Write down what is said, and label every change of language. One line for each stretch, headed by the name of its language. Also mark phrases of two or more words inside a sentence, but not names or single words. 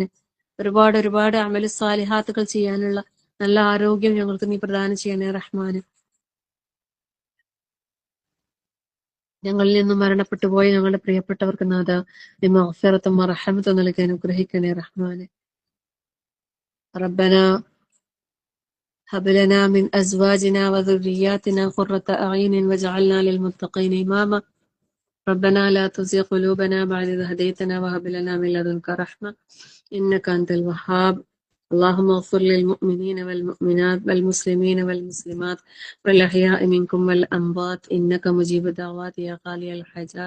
Malayalam: ഒരുപാട് ഒരുപാട് അമലു സാലിഹാത്തുകൾ ചെയ്യാനുള്ള നല്ല ആരോഗ്യം ഞങ്ങൾക്ക് നീ പ്രദാനം ചെയ്യണേ റഹ്മാനെ. ഞങ്ങളിൽ നിന്നും മരണപ്പെട്ടു പോയ ഞങ്ങളുടെ പ്രിയപ്പെട്ടവർക്ക് നാഥ നീ മഗ്ഫിറത്തും റഹ്മത്തും നൽകി അനുഗ്രഹിക്കണേ റഹ്മാനെ.
Arabic: റബ്ബനാ هب لنا من أزواجنا وذرياتنا قرة أعين واجعلنا للمتقين إماما. ربنا لا تزغ قلوبنا بعد إذ هديتنا وهب لنا من لدنك رحمة إنك أنت الوهاب. اللهم اغفر للمؤمنين والمؤمنات والمسلمين والمسلمات والأحياء منكم والأموات إنك مجيب الدعوات يا قاضي الحاجات.